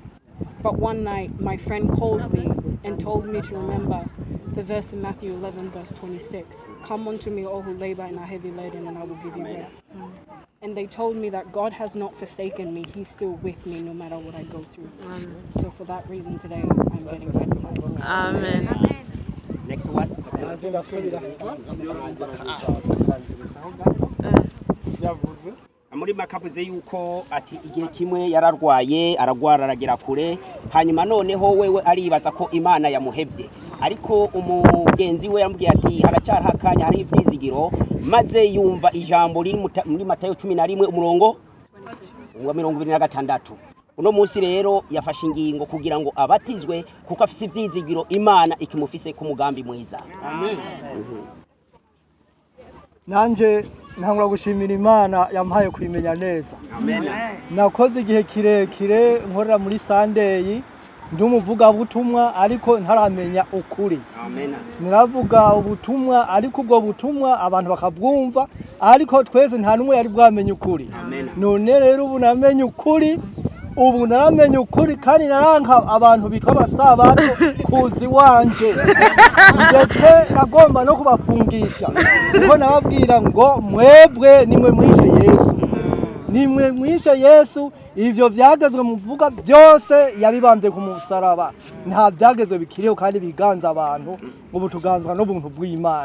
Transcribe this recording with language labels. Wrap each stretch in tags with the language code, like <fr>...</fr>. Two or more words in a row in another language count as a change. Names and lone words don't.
<en>But one night, my friend called me and told me to remember the verse in Matthew 11, verse 26. Come unto me, all who labor and are heavy laden, and I will give you rest. And they told me that God has not forsaken me. He's still with me no matter what I go through. Amen. So for that reason today, I'm getting baptized. Amen. Next one.</en> <rn>Muri makavuze yuko ati igihe kimwe yararwaye aragwara aragera kure hanyuma noneho wewe aribaza ko Imana yamuhevye ariko umugenzi we yambwiye ati haracyari hakanya hari ivyizigiro maze yumva ijambo riri muri Matayo 11 umurongo wa 26. Uno munsi rero yafashe ingingo kugira ngo abatizwe kuko afise ivyizigiro Imana ikimufise ku mugambi mwiza. Amen. Nanje ntangura gushimira Imana yampaye kwimenya neza. Amen. Nakoze igihe kirekire nkorera muri Sunday ndi umuvuga butumwa ariko ntaramenya ukuri. Amen. Niravuga ubutumwa ariko ubwo butumwa abantu bakabwumva ariko twese nta numwe yari bwamenye ukuri. Amen. None rero ubu namenye ukuri ubu naramenye ukuri kandi naranka abantu bitwa abasabato kuzi wanje ndetse nagomba no kubafungisha kuko nababwira ngo mwebwe nimwe mwishe Yesu ivyo vyagezwe muvuga byose yabibambye ku musaraba nta byagezwe bikiriho kandi biganza abantu ubu tuganzwa n'ubuntu bw'Imana.</rn>